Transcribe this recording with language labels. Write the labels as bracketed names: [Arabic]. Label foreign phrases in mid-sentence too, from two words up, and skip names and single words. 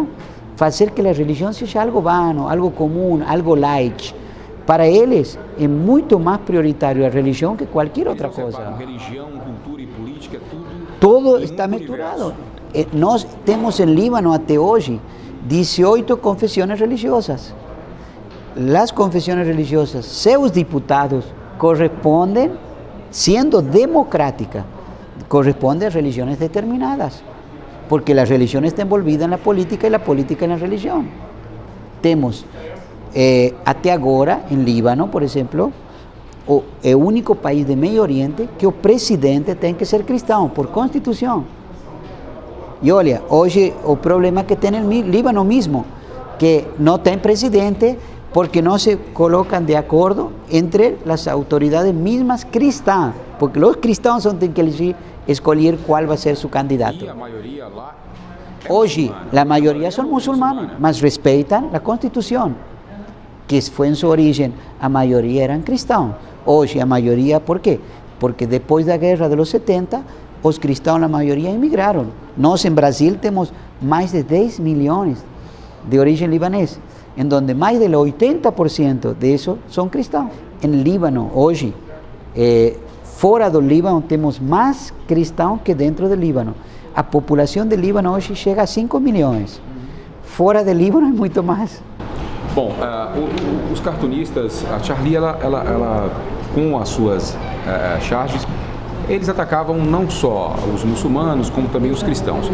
[Portuguese] Fazer que a religião seja algo vano, algo comum, algo light. Para eles é muito mais prioritário a religião que qualquer outra coisa. Religião, cultura e política, tudo está misturado. Nós temos em Líbano até hoje 18 confissões religiosas. [Spanish] Las confesiones religiosas, seus diputados corresponden, siendo democrática, corresponden a religiones determinadas, porque la religión está envolvida en la política y la política en la religión. [Portuguese] Temos, até agora, em Líbano, por exemplo, é o único país de Meio Oriente que o presidente tem que ser cristão, por constituição. E olha, hoje o problema que tem no Líbano mesmo, que não tem presidente, [Spanish] porque no se colocan de acuerdo entre las autoridades mismas cristãs, porque los cristianos son los que escolher cuál va a ser su candidato. Y la mayoría lá hoy, la mayoría son musulmanes, mas respetan la constitución, que fue en su origen, a mayoría eran cristianos. Hoy, a mayoría, ¿por qué? Porque después de la guerra de los 70, los cristianos, la mayoría, emigraron. Nos en Brasil tenemos más de 10 millones de origen libanés, en donde más del 80% de esos son cristianos. En Líbano, hoy, fuera del Líbano, tenemos más cristianos que dentro del Líbano. [Portuguese] A população de Líbano hoje chega a 5 milhões. Fora de Líbano é muito mais. Bom, os cartunistas, a Charlie, ela com as suas charges, eles atacavam não só os muçulmanos, como também os cristãos.